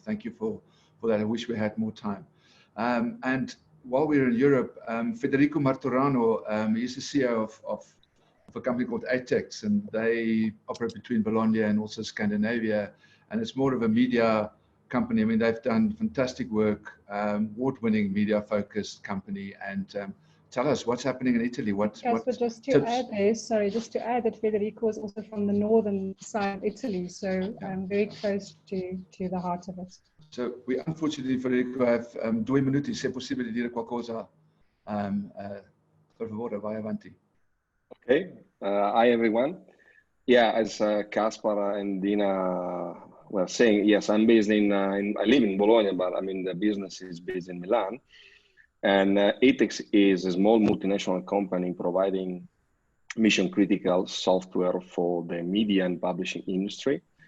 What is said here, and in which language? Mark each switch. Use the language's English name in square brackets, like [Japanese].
[English] Thank you for that. I wish we had more time. And while we're in Europe, Federico Martorano, he's the CEO of a company called Atex, and they operate between Bologna and also Scandinavia, and it's more of a media company. I mean, they've done fantastic work, award-winning media-focused company. And tell us what's happening in Italy. But just to add there, sorry, just to add that Federico is also from the northern side of Italy, so very close to the heart of it. So we unfortunately, Federico, have 2 [Italian] minuti, se è possibile dire qualcosa, per favore, vai avanti. [English] Okay, hi everyone. Yeah, as Caspar and Dina were saying, yes, I'm based I live in Bologna, but I mean the business is based in Milan. And Atex is a small multinational company providing mission critical software for the media and publishing industry.